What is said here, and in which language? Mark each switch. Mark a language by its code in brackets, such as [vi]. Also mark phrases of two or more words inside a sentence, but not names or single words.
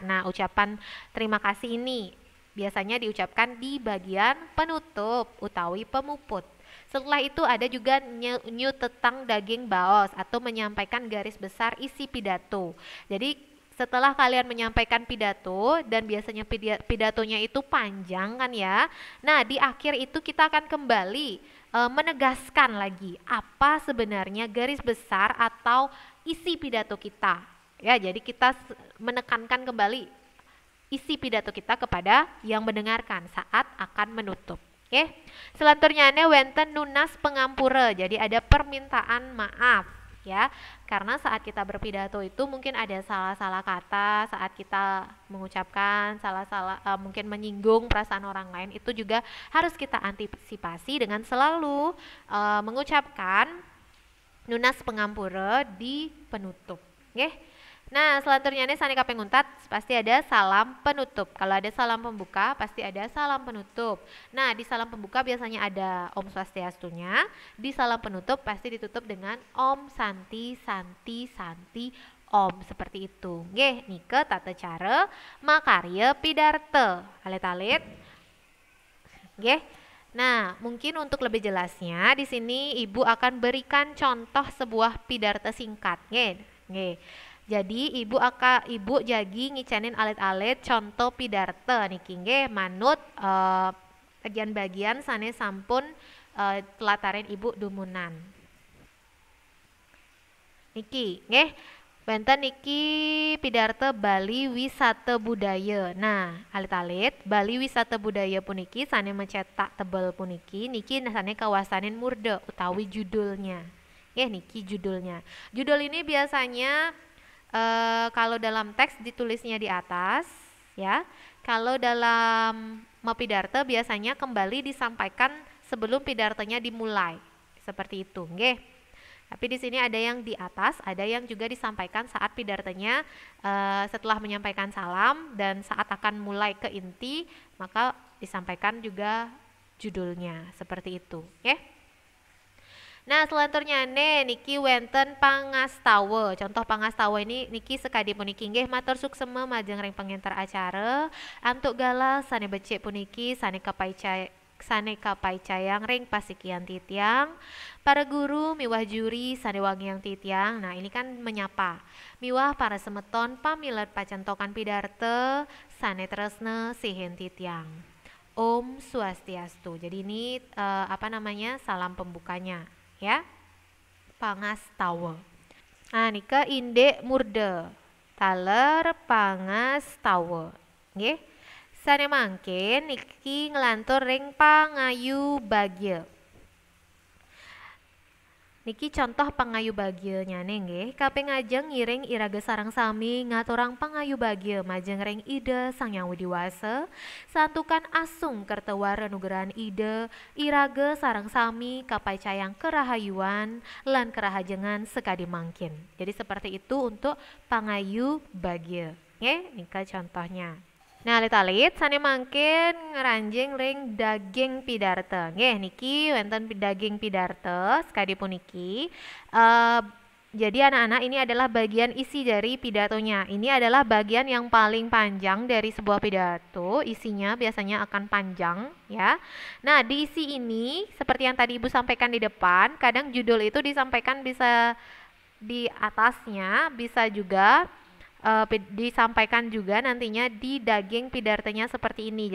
[id] Nah, ucapan terima kasih ini biasanya diucapkan di bagian penutup [ban] utawi pemuput. [id] Setelah itu ada juga [ban] nyutetang daging baos [id] atau menyampaikan garis besar isi pidato. Jadi setelah kalian menyampaikan pidato dan biasanya pidatonya itu panjang kan ya. Nah, di akhir itu kita akan kembali menegaskan lagi apa sebenarnya garis besar atau isi pidato kita. Ya, jadi kita menekankan kembali isi pidato kita kepada yang mendengarkan saat akan menutup. [ban] Oke, selanjutnya wenten nunas pengampura. [id] Jadi ada permintaan maaf ya, karena saat kita berpidato itu mungkin ada salah-salah kata saat kita mengucapkan, salah-salah mungkin menyinggung perasaan orang lain, itu juga harus kita antisipasi dengan selalu mengucapkan [ban] nunas pengampura [id] di penutup. Oke. Nah, selanjutnya [ban] saneka penguntat [id] pasti ada salam penutup. Kalau ada salam pembuka pasti ada salam penutup. Nah, di salam pembuka biasanya ada Om Swastiastunya. Di salam penutup pasti ditutup dengan Om Santi Santi Santi Om, seperti itu. [ban] Nggih, nike tata cara makarya pidarta. Alit-alit. Nggih. [id] Nah, mungkin untuk lebih jelasnya di sini Ibu akan berikan contoh sebuah pidarta singkat. [ban] Nggih. Jadi ibu jagi ngicanin alit-alit contoh pidarta niki nggih manut bagian-bagian sane sampun telatarin ibu dumunan. Niki nggih benten niki pidarta Bali Wisata Budaya. Nah, alit-alit Bali Wisata Budaya puniki sane mencetak tebel puniki niki sane kawasanin murda utawi judulnya. Nggih niki judulnya. [id] Judul ini biasanya kalau dalam teks ditulisnya di atas ya. Kalau dalam pidarta biasanya kembali disampaikan sebelum pidartanya dimulai. Seperti itu, nggih. Tapi di sini ada yang di atas, ada yang juga disampaikan saat pidartanya setelah menyampaikan salam dan saat akan mulai ke inti, maka disampaikan juga judulnya. Seperti itu, nggih. Nah, selanjutnya [ban] niki wenten pangastawa. Contoh pangastawa ini niki sekadi puniki nggih matur suksema majeng ring pengantar acara. Antuk gala sane becik puniki sane kapaicayang ring pasikian titiang. Para guru miwah juri sane wangiang titiang. [id] Nah, ini kan menyapa. [ban] Miwah para semeton pamilet pacentokan pidarta sane tresna sihin titiang. Om Swastiastu. [id] Jadi ini salam pembukanya. Ya, [ban] pangastawa. Nah, nika indek murda taler pangastawa. Nggih. Sane mangke niki nglantur ring pangayu bagya. Niki contoh pangayu bagya nyane nggih. Kaping ngajeng ngiring iraga sareng sami ngaturang pangayu bagya majeng ring ide Sang Hyang Widiwasa. Santukan asung kertewara nugrahan ide iraga sareng sami kapaicayang kerahayuan lan kerahajengan sekadi mangkin. [id] Jadi seperti itu untuk pangayu bagya. [ban] Nggih, nika contohnya. Nah, alit-alit sane mangkin ngeranjing ring daging pidarta. Nggih, niki wonten daging pidarta sekadi puniki. [id] Jadi anak-anak ini adalah bagian isi dari pidatonya. Ini adalah bagian yang paling panjang dari sebuah pidato. Isinya biasanya akan panjang ya. Nah, di isi ini seperti yang tadi Ibu sampaikan di depan, kadang judul itu disampaikan bisa di atasnya, bisa juga disampaikan juga nantinya di [ban] daging pidartanya [id] seperti ini.